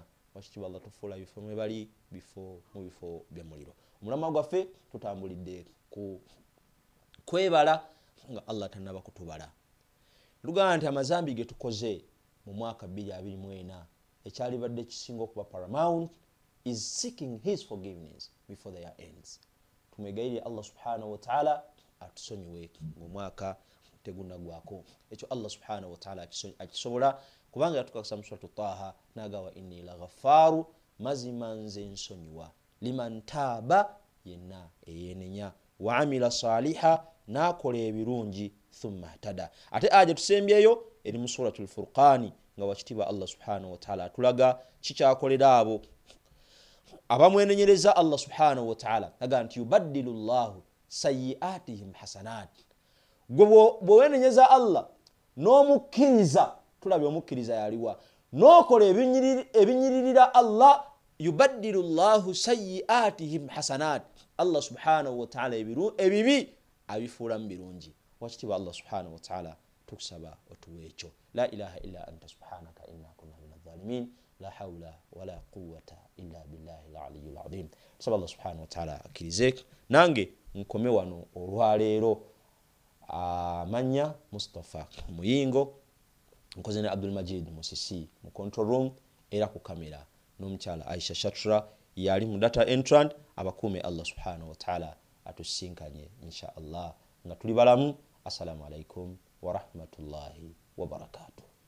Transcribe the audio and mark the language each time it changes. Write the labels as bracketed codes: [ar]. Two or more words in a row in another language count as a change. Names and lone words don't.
[lg] Ekitiibwa Allah tufuula ebifo mwe bali bifo mu bifo by'omuliro. Omulama gwaffe tutambulidde ku kwebala nga Allah tannaba kutubala. Luganda nti amazambi ge tukoze mu mwaka 2024 ekyalibadde kisinga okuba [en] paramount is seeking his forgiveness before the year ends. [lg] Tumegayirire [ar] الله سبحانه وتعالى [lg] atusonyiwe ng'omwaka tegunnagwako. Ekyo [ar] الله سبحانه وتعالى [lg] akisobola kubanga yatukakasa mu suratu Taha n'agamba [ar] إني لغفار, [lg] mazima nze nsonyiwa, [ar] لمن تاب [lg] yenna eyenenya, [ar] وعمل صالحا [lg] n'akola ebirungi, [ar] ثم اهتدى. [lg] Ate aje tusembyeyo eri mu suratul Furqani nga wakitiibwa [ar] الله سبحانه وتعالى [lg] atulaga kikyakolera abo abamwenenyereza [ar] الله سبحانه وتعالى. [lg] Aga nti [ar] يبدل الله سيئاتهم حسنات. [lg] Bwewenenyeza Allah n'omukkiriza, tulabye omukkiriza yaliwa, n'okola ebinyiririra Allah, [ar] يبدل الله سيئاتهم حسنات. الله سبحانه وتعالى [lg] ebibi abifuula mu birungi. Wakitiibwa [ar] الله سبحانه وتعالى [lg] tukusaba otuwe ekyo. [ar] لا إله إلا أنت سبحانك إنا كنا من الظالمين. لا حول ولا قوة إلا بالله العلي العظيم. [lg] Tusaba [ar] الله سبحانه وتعالى [lg] akkirize nange nkome wano olwaleero. Amanya Mustafa Muyingo, nkoze ne Abdul Majid Musisi mu [en] control room [lg] era ku kamera, n'omukyala Aisha Shatra yali mu [en] data entrant. [lg] Abakuume [ar] الله سبحانه وتعالى [lg] atusinkanye [ar] إن شاء الله [lg] nga tuli balamu. [ar] السلام عليكم ورحمة الله وبركاته.